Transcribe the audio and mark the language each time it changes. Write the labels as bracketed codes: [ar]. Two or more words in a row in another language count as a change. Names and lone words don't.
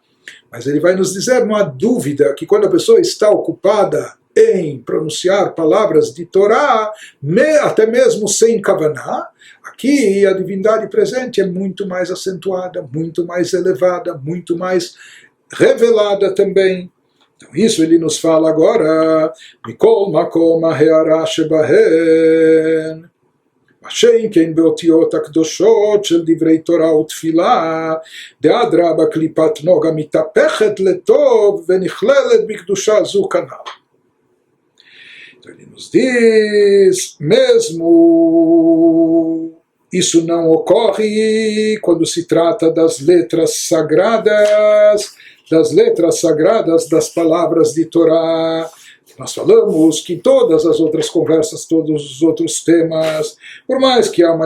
[pt] Mas ele vai nos dizer, não há dúvida, que quando a pessoa está ocupada em pronunciar palavras de Torá, até mesmo sem Kavaná, aqui a divindade presente é muito mais acentuada, muito mais elevada, muito mais revelada também. Então isso ele nos fala agora, [he] מכל מקום ההארה שבהן, משאין כן באותיות הקדושות של דברי תורה ותפילה, דאדרבה קליפת נוגה מתהפכת לטוב ונכללת בקדושה זו כנ"ל. [pt] Então ele nos diz, mesmo isso não ocorre quando se trata das letras sagradas das palavras de Torá. Nós falamos que todas as outras conversas, todos os outros temas, por mais que há uma